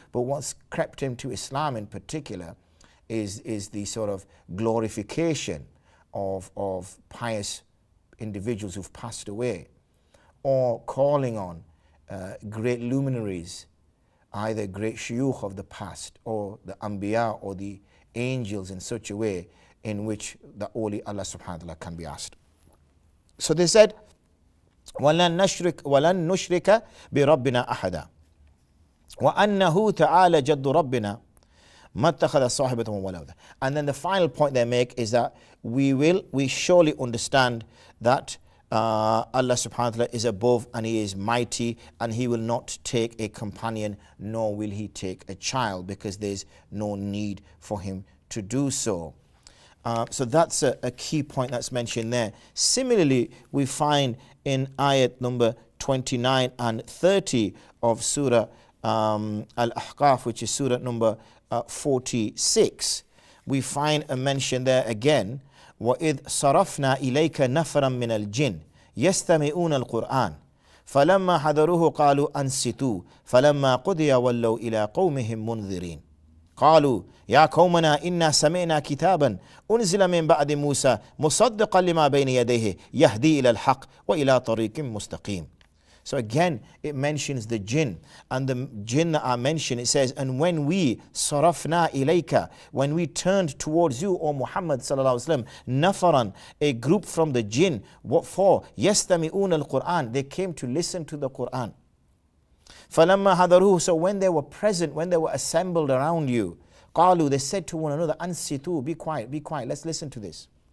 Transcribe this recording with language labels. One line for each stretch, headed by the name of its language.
English: But what's crept into Islam in particular is the sort of glorification of pious individuals who've passed away, or calling on great luminaries, either great shuyukh of the past or the anbiya or the angels, in such a way in which the only Allah subhanahu wa ta'ala can be asked. So they said,
Arabic: وَلَن نُشْرِكَ بِرَبِّنَا أَحَدًا وَأَنَّهُ تَعَالَى جَدُّ رَبِّنَا مَا اتَّخَذَ صَاحِبَةً وَلَدًا.
English: And then the final point they make is that we surely understand that Allah subhanahu wa ta'ala is above and He is mighty, and He will not take a companion, nor will He take a child, because there's no need for Him to do so. So that's a key point that's mentioned there. Similarly, we find in ayat number 29 and 30 of Surah Al-Ahqaf, which is Surah number 46, we find a mention there again,
Arabic: وَإِذْ صَرَفْنَا إِلَيْكَ نَفَرًا مِنَ الْجِنِّ يَسْتَمِعُونَ الْقُرْآنَ فَلَمَّا حَضَرُوهُ قَالُوا أَنْصِتُوا فَلَمَّا قُضِيَ وَلَّوْا إِلَىٰ قَوْمِهِمْ مُنذِرِينَ قالوا يا قومنا إنا سمعنا كتابا أنزل من بعد موسى مصدقا لما بين يديه يهدي إلى الحق وإلى طريق مستقيم.
English: So again, it mentions the jinn, and the jinn that are mentioned, it says, and when we
Arabic: sarafna ilayka,
English: when we turned towards you, O Muhammad sallallahu alaihi wasallam, nafaran, a group from the jinn, what for? Yastami'un al-Quran, they came to listen to the Quran.
Arabic: Falamma hadaruhu,
English: so when they were present, when they were assembled around you, qalu, they said to one another, ansitu, be quiet, let's listen to this.